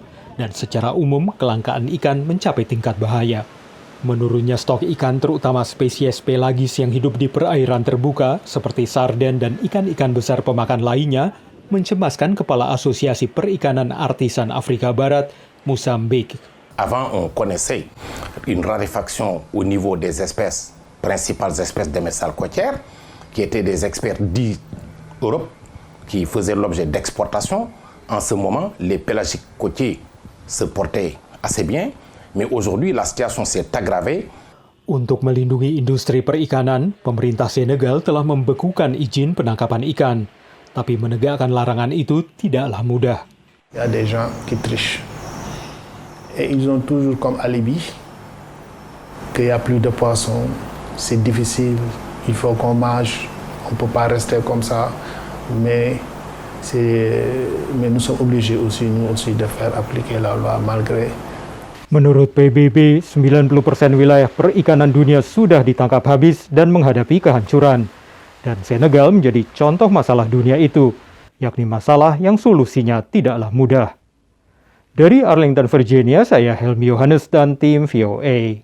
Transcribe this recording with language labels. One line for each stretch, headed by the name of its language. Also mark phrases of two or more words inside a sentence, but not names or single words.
Indonesian: Dan secara umum kelangkaan ikan mencapai tingkat bahaya. Menurunnya stok ikan terutama spesies pelagis yang hidup di perairan terbuka seperti sarden dan ikan-ikan besar pemakan lainnya mencemaskan Kepala Asosiasi Perikanan Artisan Afrika Barat, Mozambique.
French: Avant, on connaissait une raréfaction au niveau des espèces, principales espèces démersales côtières, qui étaient des experts dits Europe, qui faisaient l'objet d'exportation. En ce moment, les pélagiques côtiers se portaient assez bien, mais aujourd'hui la situation s'est aggravée.
Indonesian: Untuk melindungi industri perikanan, pemerintah Senegal telah membekukan izin penangkapan ikan. Tapi menegakkan larangan itu tidaklah mudah.
French: Il y a des gens qui trichent. Et ils ont toujours comme alibi qu'il n'y a plus de poissons, c'est difficile, il faut qu'on mange, on ne peut pas rester comme ça. Mais nous sommes obligés aussi, nous aussi, de faire appliquer la loi malgré.
Indonesian: Menurut PBB, 90% wilayah perikanan dunia sudah ditangkap habis dan menghadapi kehancuran. Dan Senegal menjadi contoh masalah dunia itu, yakni masalah yang solusinya tidaklah mudah. Dari Arlington, Virginia, saya Helmi Yohanes dan tim VOA.